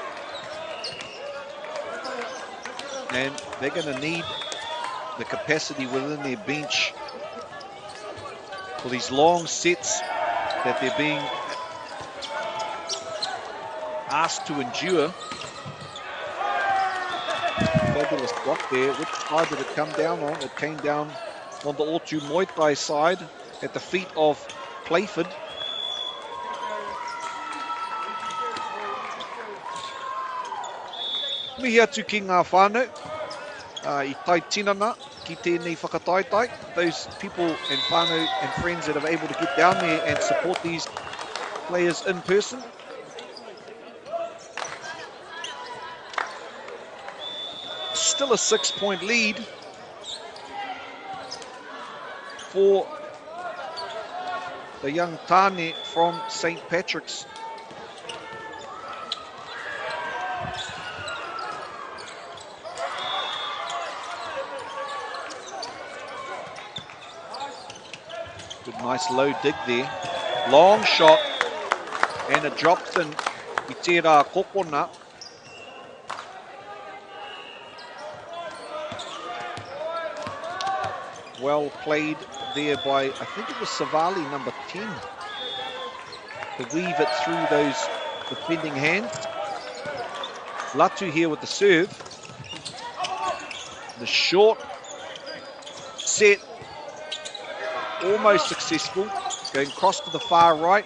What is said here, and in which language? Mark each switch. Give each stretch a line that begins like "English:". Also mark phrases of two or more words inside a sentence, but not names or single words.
English: And they're going to need the capacity within their bench for these long sets that they're being asked to endure. Fabulous block there. Which side did it come down on? It came down on the Ōtūmoetai side at the feet of Playford.
Māori: Mihi atu ki ngā whānau, I tai tinana ki tēnei whakataitai.
English: Those people and whānau and friends that are able to get down there and support these players in person. Still a 6-point lead for the young Tāne from St. Patrick's. Good, nice low dig there. Long shot, and it drops in
Māori: i tērā kokona.
English: Well played there by, I think it was Savali, number 10, to weave it through those defending hands. Latu here with the serve. The short set, almost successful, going across to the far right.